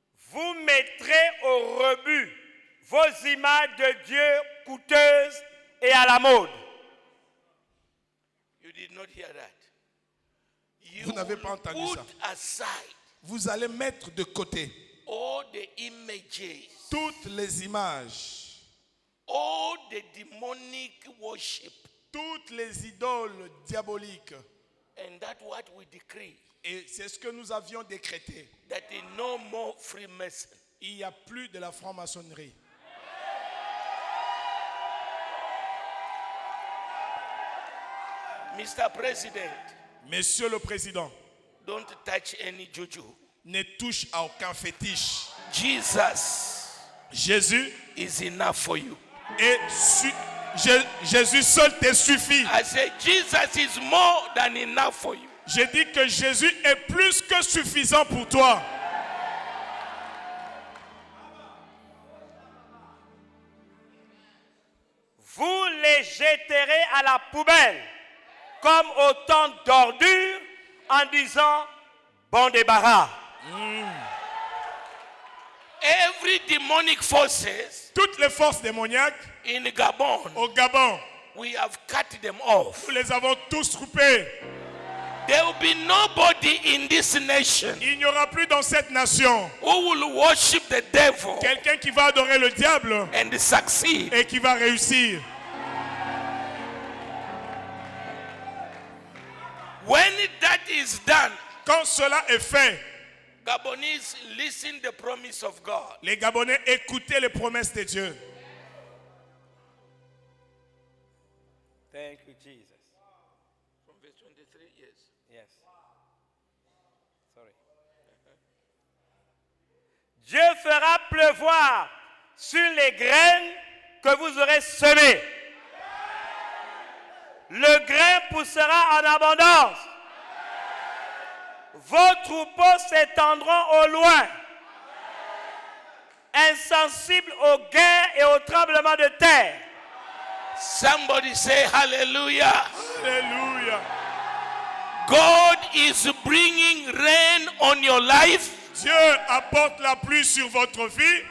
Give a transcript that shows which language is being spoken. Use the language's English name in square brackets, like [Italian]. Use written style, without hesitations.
[French] Vous mettrez au rebut vos images de Dieu coûteuses et à la mode. [English] You did not hear that. You [French] Vous n'avez pas entendu [English] put [French] ça. [English] aside [French] Vous allez mettre de côté [English] all the images, [French] toutes les images, [English] all the demonic worship, [French] toutes les idoles diaboliques. [English] and that what we decree, [French] Et c'est ce que nous avions décrété. [English] that in no more Freemason. [French] Il n'y a plus de la franc-maçonnerie. [English] Mr. President, [French] Monsieur le Président, [English] don't touch any juju. [French] ne touche à aucun fétiche. [English] Jesus [French] Jésus [English] is enough for you. [French] est Jésus seul te suffit. [English] I say Jesus is more than enough for you. [French] J'ai dit que Jésus est plus que suffisant pour toi. Vous les jetterez à la poubelle comme autant d'ordures en disant bon débarras. [English] Every demonic forces [French] Toutes les forces démoniaques [English] in Gabon, [French] au Gabon, [English] we have cut them off. [French] nous les avons tous coupés. [English] There will be nobody in this nation [French] Il n'y aura plus dans cette nation [English] who will worship the devil [French] quelqu'un qui va adorer le diable [English] and succeed. [French] et qui va réussir. [English] When that is done, [French] Quand cela est fait, [English] Gabonese listen the promise of God. [French] les Gabonais écoutez les promesses de Dieu. [English] Thank you, Jesus. From verse 23, yes. Yes. Sorry. [French] Dieu fera pleuvoir sur les graines que vous aurez semées. Le grain poussera en abondance. Vos troupeaux s'étendront au loin, insensibles aux guerres et aux tremblements de terre. [English] Somebody say hallelujah. [French] Alléluia. [English] God is bringing rain on your life. [French] Dieu apporte la pluie sur votre vie,